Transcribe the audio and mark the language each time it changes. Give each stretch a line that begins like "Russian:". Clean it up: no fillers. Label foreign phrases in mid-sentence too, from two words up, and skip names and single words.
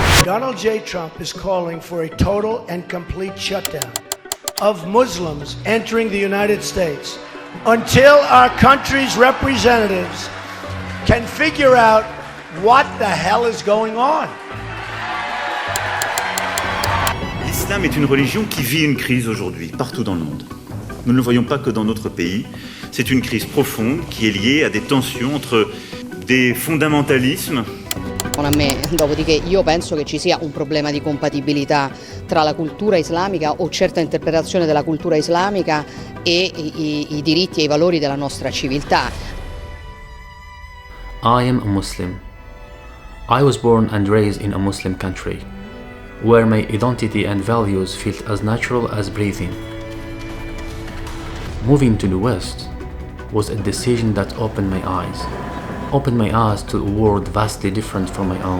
English: Donald J. Trump is calling for a total and complete shutdown of Muslims entering the United States until our country's representatives can figure out what the hell is going on.
French: L'islam est une religion qui vit une crise aujourd'hui, partout dans le monde. Nous ne le voyons pas que dans notre pays. C'est une crise profonde qui est liée à des tensions entre des fondamentalismes.
Italian: A me, dopodiché, io penso che ci sia un problema di compatibilità tra la cultura islamica o certa interpretazione della cultura islamica e i diritti e i valori della nostra civiltà.
English: I am a Muslim. I was born and raised in a Muslim country, where my identity and values felt as natural as breathing. Moving to the West was a decision that opened my eyes to a world vastly different from my own.